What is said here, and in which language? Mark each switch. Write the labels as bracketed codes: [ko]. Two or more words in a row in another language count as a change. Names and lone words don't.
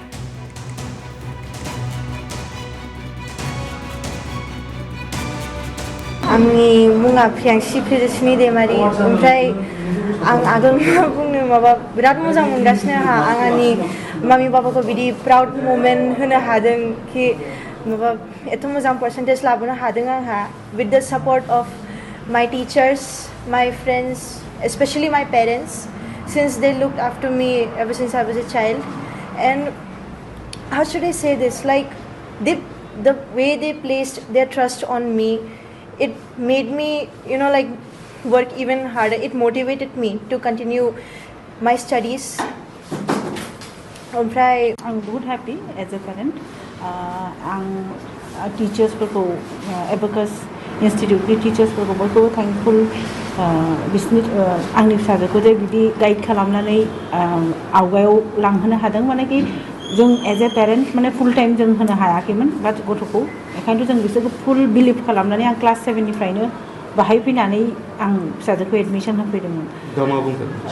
[brx] आंनि मुङा प्रियांशी प्रियदर्शिनी दैमारि। ओमफ्राय आं आगोल बुंनो बिराद मोजां मोनगासिनो आं आंनि मामि बाबाखौ बिदि [en] proud moment [brx] होनो हादों कि एथ' मोजां पार्सेन्टेज लाबोनो हादों आंहा [en] with the support of my teachers, my friends, especially my parents, since they looked after me ever since I was a child. And how should I say this, like the way they placed their trust on me, it made me like work even harder. It motivated me to continue my studies. I'm बहुत happy as a parent. [brx] Teachers फोरखौ Abacus Institute नि teachers फोरखौ बयखौबो thankful बिसोरनि आंनि फिसाजोखौ जे बिदि गाइड खालामनानै आवगायाव लांहोनो हादों। माने कि जों [en] as a parent [brx] माने [en] full time [brx] जों होनो हायाखैमोन बाट गथ'खौ ओंखायनोथ' जों बिसोरखौ [en] full believe [brx] खालामनानै आं क्लास 7 निफ्रायनो बाहाय फैनानै आं फिसाजोखौ एडमिशन होफैदोंमोन।